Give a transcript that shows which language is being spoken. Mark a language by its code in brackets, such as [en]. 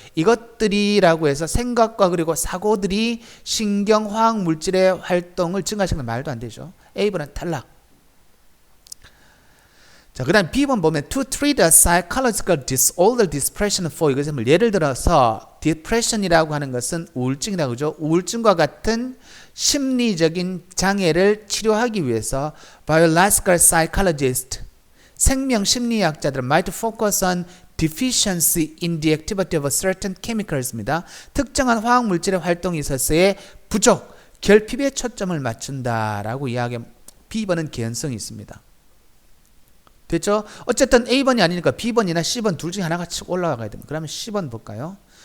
[ko] 이것들이라고 해서 생각과 그리고 사고들이 신경화학 물질의 활동을 증가시키는 말도 안 되죠. A번은 탈락. 자, 그 다음 B번 보면 [en] to treat a psychological disorder, depression for [ko] 이것을 예를 들어서 depression이라고 하는 것은 우울증이라고 그러죠. [en] 우울증과 같은 심리적인 장애를 치료하기 위해서 biological psychologist [ko] 생명심리학자들은 [en] might focus on deficiency in the activity of certain chemicals입니다. [ko] 특정한 화학물질의 활동이 있어서의 부족, 결핍에 초점을 맞춘다라고 이야기하면 B번은 개연성이 있습니다. 됐죠? 어쨌든 A번이 아니니까 B번이나 C번 둘 중에 하나가 쭉 올라가야 됩니다. 그러면 C번 볼까요?